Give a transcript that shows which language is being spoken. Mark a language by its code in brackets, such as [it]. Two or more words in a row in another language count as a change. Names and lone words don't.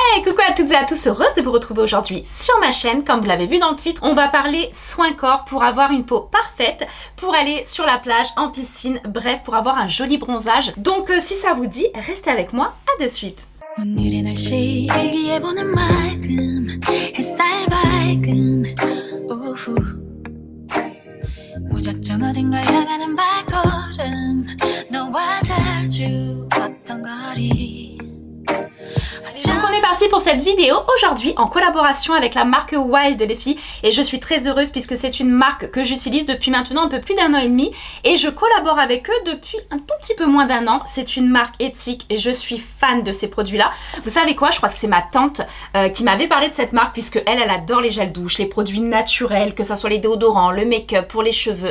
[fr] Hey, coucou à toutes et à tous, heureuse de vous retrouver aujourd'hui sur ma chaîne. Comme vous l'avez vu dans le titre, on va parler soins corps pour avoir une peau parfaite, pour aller sur la plage, en piscine, bref, pour avoir un joli bronzage. Donc si ça vous dit, restez avec moi, à de suite. [ko] 오늘의 날씨 일기예보는 맑음 햇살 밝은 오후 무작정 어딘가 향하는 발걸음 너와 자주 걷던 거리. [fr] Donc on est parti pour cette vidéo aujourd'hui en collaboration avec la marque Wild les filles et je suis très heureuse puisque c'est une marque que j'utilise depuis maintenant un peu plus d'1 an et demi et je collabore avec eux depuis un tout petit peu moins d'1 an. C'est une marque éthique et je suis fan de ces produits là. Vous savez quoi, je crois que c'est ma tante qui m'avait parlé de cette marque puisque elle adore les gels douche, les produits naturels, que ça soit les déodorants, le make-up pour les cheveux.